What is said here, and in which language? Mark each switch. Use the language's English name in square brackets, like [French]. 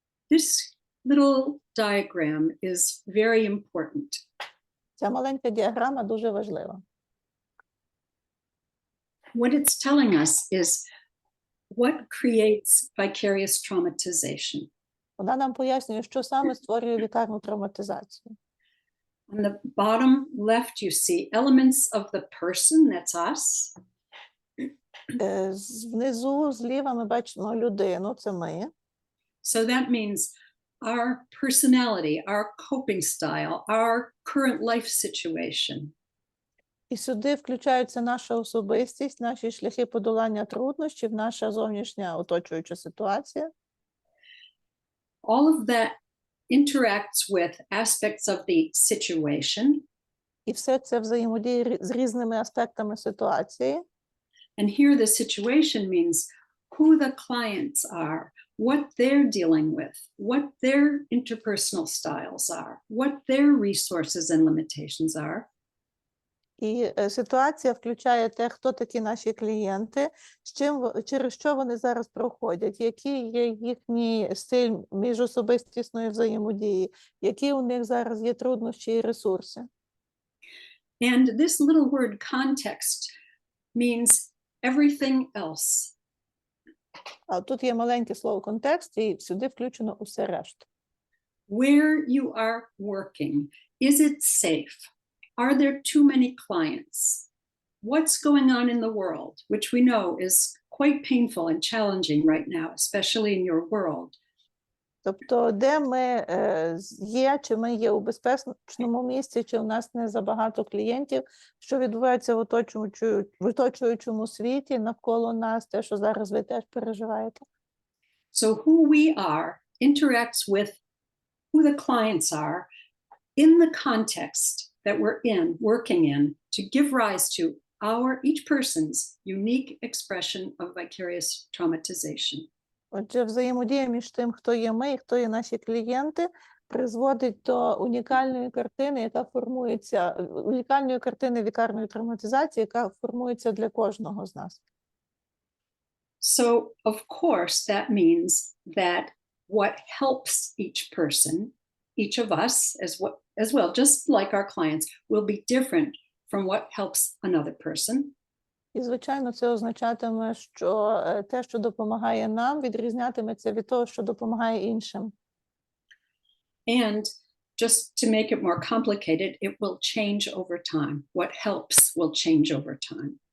[English] This little diagram is very important. [Ukrainian] Ця маленька діаграма дуже важлива. [English] What it's telling us is what creates vicarious traumatization. [Ukrainian] Вона нам пояснює, що саме створює вікарну травматизацію. [English] On the bottom left, you see elements of the person, that's us. [Ukrainian] Внизу, зліва ми бачимо людину, це ми. [English] So that means our personality, our coping style, our current life situation. [Ukrainian] І сюди включаються наша особистість, наші шляхи подолання труднощів, наша зовнішня оточуюча ситуація. [English] All of that interacts with aspects of the situation. [Ukrainian] І все це взаємодіє з різними аспектами ситуації. [English] And here the situation means who the clients are, what they're dealing with, what their interpersonal styles are, what their resources and limitations are. [Ukrainian] І ситуація включає те, хто такі наші клієнти, через що вони зараз проходять, який є їхній стиль міжособистісної взаємодії, які у них зараз є труднощі і ресурси. [English] And this little word context means everything else. [Ukrainian] А тут є маленьке слово контекст, і сюди включено усе решта. [English] Where you are working, is it safe? Are there too many clients? What's going on in the world, which we know is quite painful and challenging right now, especially in your world. [Ukrainian] Тобто, де ми є, чи ми є у безпечному місці, чи у нас не забагато клієнтів, що відбувається в оточуючому світі, навколо нас, те, що зараз ви теж переживаєте. [English] So who we are interacts with who the clients are in the context that we're in, working in, to give rise to each person's unique expression of vicarious traumatization. [Ukrainian] Отже, взаємодія між тим, хто є ми і хто є наші клієнти, призводить до унікальної картини, яка формується, унікальної картини вікарної травматизації, яка формується для кожного з нас. [English] So, of course, that means that what helps each person, each of us as well, just like our clients, will be different from what helps another person. [Ukrainian] І, звичайно, це означатиме, що те, що допомагає нам, відрізнятиметься від того, що допомагає іншим. [English] And just to make it more complicated, it will change over time. What helps will change over time.